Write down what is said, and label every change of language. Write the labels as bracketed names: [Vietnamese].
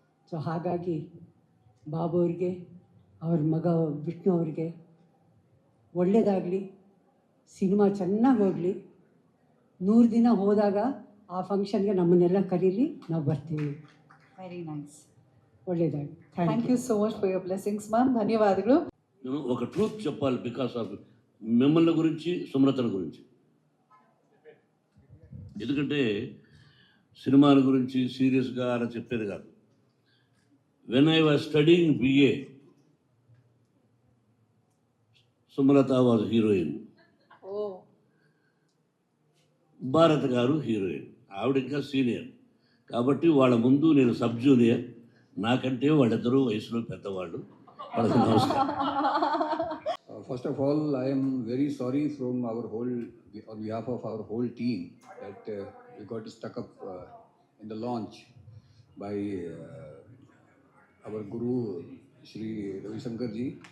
[Kannada] So ಹಾಗಾಗಿ ಬಾಬು ಅವ್ರಿಗೆ, ಅವ್ರ ಮಗ ವಿಷ್ಣು ಅವ್ರಿಗೆ ಒಳ್ಳೆಯದಾಗಲಿ, ಸಿನಿಮಾ ಚೆನ್ನಾಗಿ ಹೋಗಲಿ. 100 ದಿನ ಹೋದಾಗ ಆ ಫಂಕ್ಷನ್ಗೆ ನಮ್ಮನ್ನೆಲ್ಲ ಕರೀಲಿ, ನಾವು ಬರ್ತೀವಿ. [English] Very nice. [Kannada] ಒಳ್ಳೆಯದಾಗಲಿ. [English] Thank you so much for your blessings ma'am. [Telugu] ధన్యవాదాలు. నేను ఒక ట్రూత్ చెప్పాలి, [English] because of [Telugu] మిమ్మల్ని గురించి, సుమలతల గురించి. ఎందుకంటే సినిమాల గురించి సీరియస్గా అలా చెప్పేది కాదు. [English] When I was studying BA, Sumalatha was heroine, Bharat garu heroine. [Telugu] ఆవిడ ఇంకా సీనియర్ కాబట్టి వాళ్ళ ముందు నేను సబ్ జూనియర్. నాకంటే వాళ్ళిద్దరూ వయసులో పెద్దవాళ్ళు. వాళ్ళకి నమస్కారం. [English] First of all, I am very sorry on behalf of our whole team that we got stuck up in the launch by our Guru Shri Ravi Shankar ji.